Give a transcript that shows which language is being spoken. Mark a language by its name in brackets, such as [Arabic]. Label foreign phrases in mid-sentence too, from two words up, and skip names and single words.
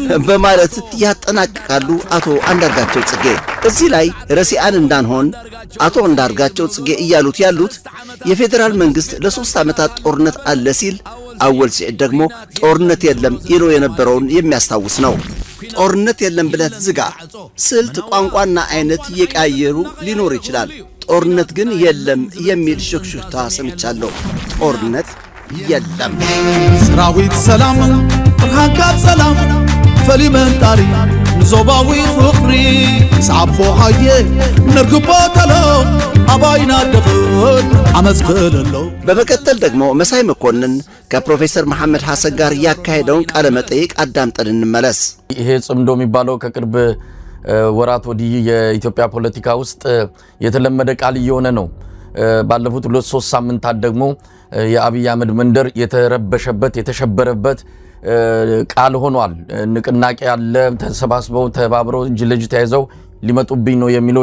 [Amharic] በማለት ያጠናቅቃሉ አቶ አንዳርጋቸው ጽጌ። እዚህ ላይ ረሲአን እንዳንሆን አቶ አንዳርጋቸው ጽጌ እያሉት ያሉት የፌዴራል መንግስት ለ3 ዓመታት ጦርነት አለ ሲል አወል ሲዕድ ደግሞ ጦርነት የለም ይሎ የነበረውን የሚያስታውስ ነው። ጦርነት የለም ብለት ዝጋ። ስልት ቋንቋና አይነት እየቀያየሩ ሊኖር ይችላል። ጦርነት ግን የለም የሚል ሽክሽክታ ሰምቻለሁ። ጦርነት የለም። [Tigrinya] ሰራዊት ሰላም ብርሃንካ ሰላም ፈሊመን ጣሪ ንዞባዊ ፍቅሪ አቦሃዬ ንርግቦተለው አባይና ደፈን አመስክለለው። [Amharic] በመቀጠል ደግሞ መሳይ መኮንን ከፕሮፌሰር መሐመድ ሐሰን ጋር ያካሄደውን ቃለ መጠይቅ አዳምጠን እንመለስ። ይሄ ጽምዶ የሚባለው ከቅርብ ወራት ወዲህ የኢትዮጵያ ፖለቲካ ውስጥ የተለመደ ቃል እየሆነ ነው። ባለፉት 2-3 ሳምንታት ደግሞ የአብይ አህመድ መንደር የተረበሸበት የተሸበረበት ቃል ሆኗል። ንቅናቄ ያለ ተሰባስበው ተባብረው እጅ ለእጅ ተያይዘው ሊመጡብኝ ነው የሚለው